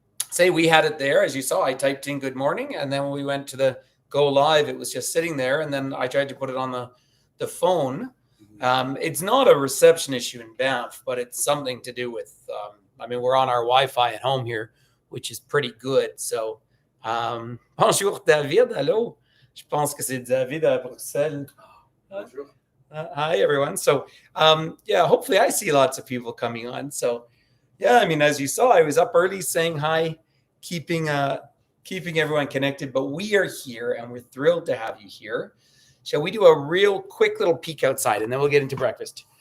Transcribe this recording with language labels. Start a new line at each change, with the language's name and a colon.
English: Say we had it there. As you saw, I typed in good morning, and then when we went to the go live, it was just sitting there, and then I tried to put it on the phone. It's not a reception issue in Banff, but it's something to do with, we're on our Wi-Fi at home here, which is pretty good. So, bonjour David, hello.
French: Je pense que c'est David à Bruxelles.
English: Bonjour. Hi, everyone. So, hopefully I see lots of people coming on. So, as you saw, I was up early saying hi, keeping everyone connected, but we are here and we're thrilled to have you here. Shall we do a real quick little peek outside and then we'll get into breakfast?